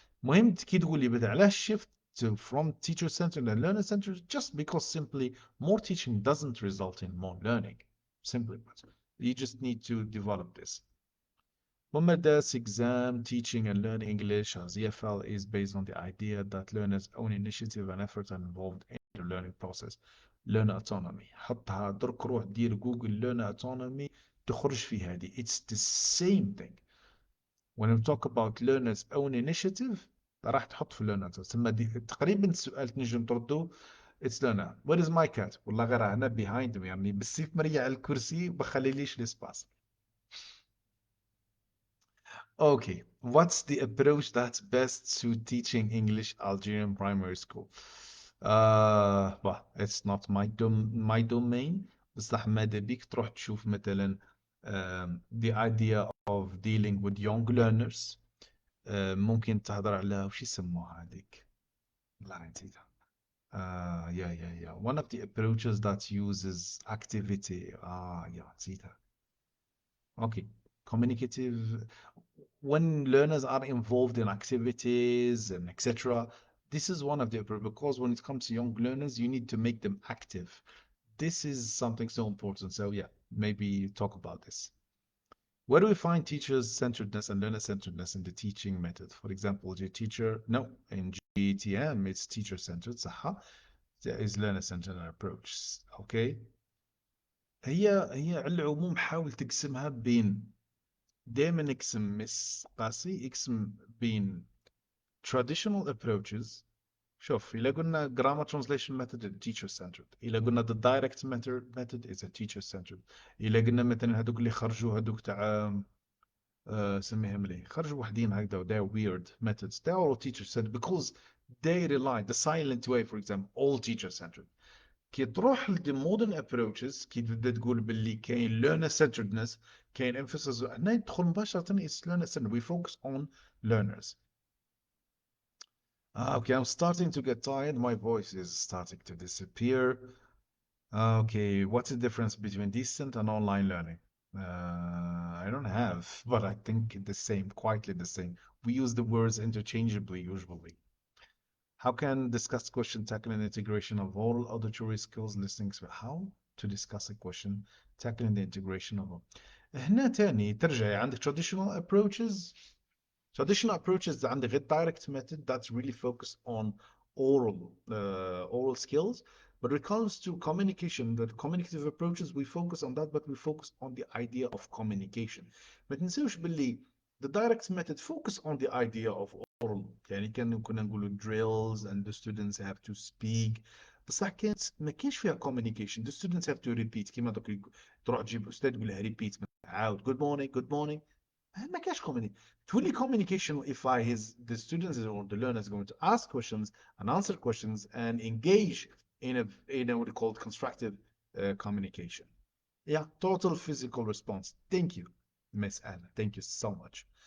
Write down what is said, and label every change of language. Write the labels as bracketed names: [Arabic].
[Arabic] مهم كي تقول لي بدأ علاش [English] shift to from teacher centered and learner centered just because simply more teaching doesn't result in more learning. Simply put, you just need to develop this. Mumada's exam, teaching and learning English as EFL is based on the idea that learners' own initiative and effort are involved in the learning process. Learner autonomy. [Arabic] حطها درك روح دير جوجل learner autonomy تخرج في هذه. [English] It's the same thing. When we talk about learners' own initiative [Arabic] راح تحط في [English] learner autonomy. [Arabic] ثم تقريبا السؤال تنجم تردو [English] It's learner. Where is my cat? [Arabic] والله غير هنا [English] behind me [Arabic] يعني بالسيف مريع على الكرسي بخليليش الاسباس. [English] Okay, what's the approach that's best to teaching English Algerian primary school? Well, it's not my domain. [Arabic] بصح ماذا بيك تروح تشوف مثلا [English] the idea of dealing with young learners. [Arabic] ممكن تهضر على وش يسموها هذيك؟ لا نسيتها. [English] Yeah. One of the approaches that uses activity. Yeah, نسيتها. Okay, communicative. When learners are involved in activities and etc., This is one of the because when it comes to young learners, you need to make them active. This is something so important. So yeah, maybe talk about this. Where do we find teachers centeredness and learner centeredness in the teaching method? For example, the teacher, no, in GTM it's teacher centered. [Arabic] صح. [English] There is learner centered approach. Okay. [Arabic] هي على العموم حاول تقسمها بين دائما اقسم مس قاسي اقسم بين traditional approaches. شوف إذا قلنا [English] grammar translation method is teacher centered، إذا قلنا the direct method is a teacher centered، [Arabic] إذا قلنا مثلا هذوك اللي خرجوا هذوك تاع سميهم لي خرجوا وحدين هكذا [English] they're weird methods they're all teacher centered because they rely the silent way for example all teacher centered. [Arabic] كي تروح ل the modern approaches كي تبدا تقول باللي كاين learner centeredness كاين emphasis هنا يدخل مباشرة [English] is learner centered we focus on learners. Okay, I'm starting to get tired. My voice is starting to disappear. Okay, what's the difference between distant and online learning? I don't have, but I think the same, quietly the same. We use the words interchangeably usually. How can discuss question tackling the integration of all auditory skills, listening skills? How to discuss a question tackling the integration of all. [Arabic] هنا تاني ترجع عندك traditional approaches. [English] Traditional approaches [Arabic] عندك غير [English] direct method that's really focused on oral skills. But when it comes to communication, the communicative approaches, we focus on that, but we focus on the idea of communication. [Arabic] ما تنسوش باللي [English] the direct method focus on the idea of oral. [Arabic] يعني كنا نقولوا [English] drills and the students have to speak. [Arabic] بصح كانت ما كانش فيها communication. [English] The students have to repeat. [Arabic] كيما دوك تروح تجيب استاذ تقول له repeat عاود [English] good morning good morning. [Arabic] ما كاش تولي [English] communication if the students or the learner is going to ask questions and answer questions and engage in a what we call constructive communication. Yeah, total physical response. Thank you, Miss Anna. Thank you so much.